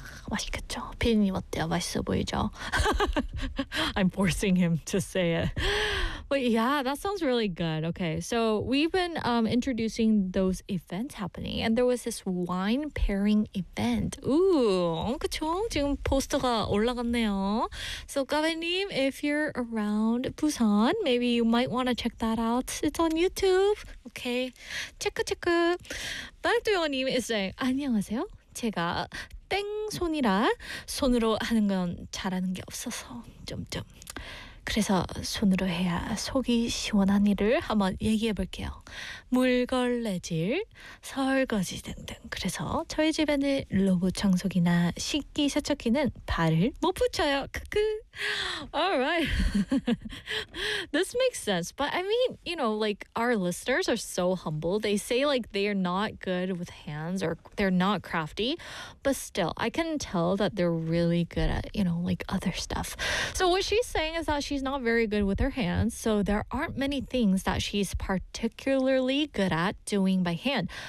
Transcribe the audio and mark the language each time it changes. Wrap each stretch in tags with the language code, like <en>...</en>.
<ko>맛있겠죠? 비님 어때요? 맛있어 보이죠?</ko> <en>I'm forcing him to say it. But yeah, that sounds really good. Okay, so we've been introducing those events happening, and there was this wine pairing event.</en> <ko>Ooh, 그쵸? 지금 포스터가 올라갔네요.</ko> <en>So, 가베님, if you're around Busan, maybe you might want to check that out. It's on YouTube. Okay, 체크. 빨두요님 is saying,</en> <ko>안녕하세요. 제가 땡손이라 손으로 하는 건 잘하는 게 없어서 점점. 그래서 손으로 해야 속이 시원한 일을 한번 얘기해 볼게요. 물걸레질, 설거지 등등. 그래서 저희 집에는 로봇 청소기나 식기 세척기는 발을 못 붙여요.</ko> <en>Alright. This makes sense. But I mean, you know, like our listeners are so humble. They say like they are not good with hands or they're not crafty. But still, I can tell that they're really good at, you know, like other stuff. So what she's saying is that she's not very good with her hands. So there aren't many things that she's particularly good at doing by hand.</en>